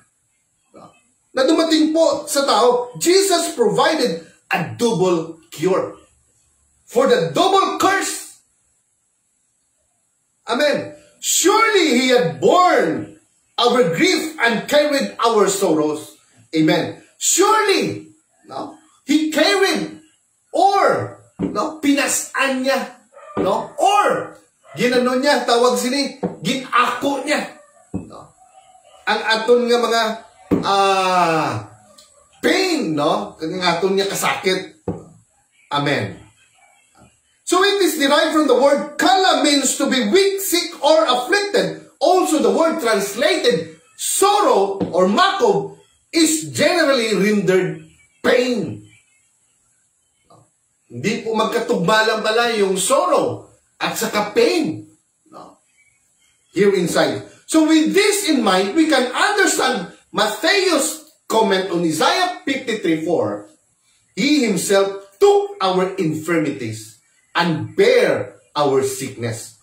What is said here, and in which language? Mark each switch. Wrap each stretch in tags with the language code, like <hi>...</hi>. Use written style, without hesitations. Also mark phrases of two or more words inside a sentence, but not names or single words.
<tl>Na dumating po sa tao,</tl> <en>Jesus provided a double cure for the double curse. Amen. Surely He had borne our grief and carried our sorrows. Amen. Surely, no, He carried or</en> <hil>pinasan niya,</hil> <en>or</en> <hil>ginano niya, tawag sini, ginako niya. Ang aton nga mga pain, ang aton niya kasakit.</hil> <en>Amen. So it is derived from the word kala, means to be weak, sick, or afflicted. Also the word translated sorrow or makob is generally rendered pain.</en> <tl>Hindi po magkatugmalang pala yung sorrow at saka pain.</tl> <en>Here inside. So with this in mind, we can understand Matthew's comment on Isaiah 53:4. He himself took our infirmities and bear our sickness.</en>